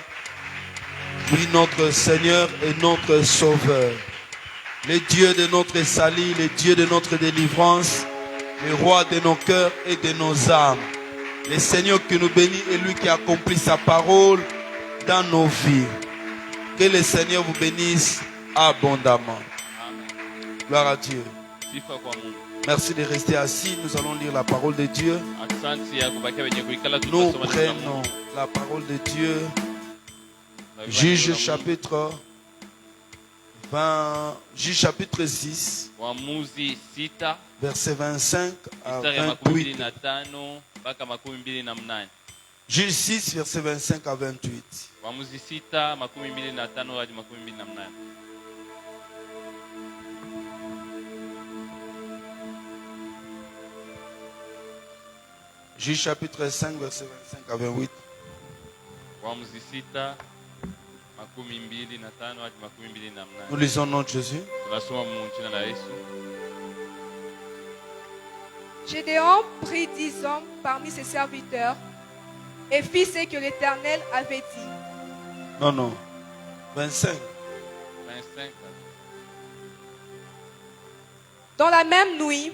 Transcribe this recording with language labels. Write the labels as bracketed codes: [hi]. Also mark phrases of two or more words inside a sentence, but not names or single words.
[fr] Oui, notre Seigneur et notre Sauveur, le Dieu de notre salut, le Dieu de notre délivrance, le roi de nos cœurs et de nos âmes. Le Seigneur qui nous bénit et lui qui accomplit sa parole dans nos vies. Que le Seigneur vous bénisse abondamment. Amen. Gloire à Dieu. [sw] Sifa kwa Mungu. [fr] Merci de rester assis. Nous allons lire la parole de Dieu. [sw] Asante ya kubakia wenye kuikala [fr] Nous [sw] tutasoma neno la [fr] prenons [sw] Mungu. [fr] la parole de Dieu. [sw] Na Juge Mungu. [fr] chapitre 20, Juge chapitre 6, [sw] Waamuzi 6 [fr] verset 25 à [sw] mstari ya 28. 25 mpaka 28. [fr] Juge 6, verset 25 à 28. [sw] Waamuzi 6 25 hadi 28. [fr] Juge chapitre 5, verset 25 à 28. [sw] Waamuzi 6 25 hadi 28. [fr] Nous lisons le nom de Jésus. [sw] Tunasoma mu jina la Yesu. [fr] Gédéon prit 10 hommes parmi ses serviteurs et fit ce que l'Éternel avait dit. Non, non. 25. 25. Dans la même nuit,